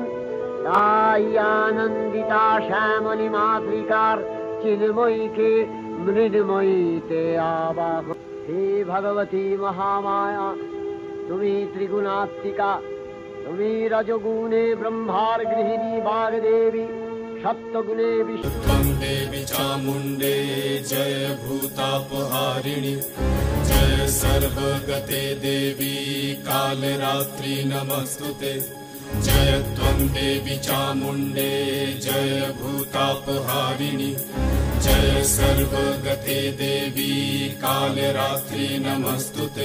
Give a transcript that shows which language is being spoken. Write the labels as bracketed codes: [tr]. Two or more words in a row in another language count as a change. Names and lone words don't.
[bn] তাই আনন্দিতা শ্যামলী মাতৃকার চিন্ময়ীকে মৃন্ময়ীতে আবাহ। হে ভগবতী মহামায়া, তুমি ত্রিগুণাত্মিকা, তুমি রজগুণে ব্রহ্মার গৃহিণী বাগদেবী, সত্যগুণে বিষ্ণু [sa] देवी चामुण्डे जय भूतापहारिणि, जय सर्वगते देवी कालरात्रि नमस्तुते। जय त्वं देवी चामुण्डे जय भूतापहारिणि, जय सर्वगते देवी कालरात्रि नमस्तुते।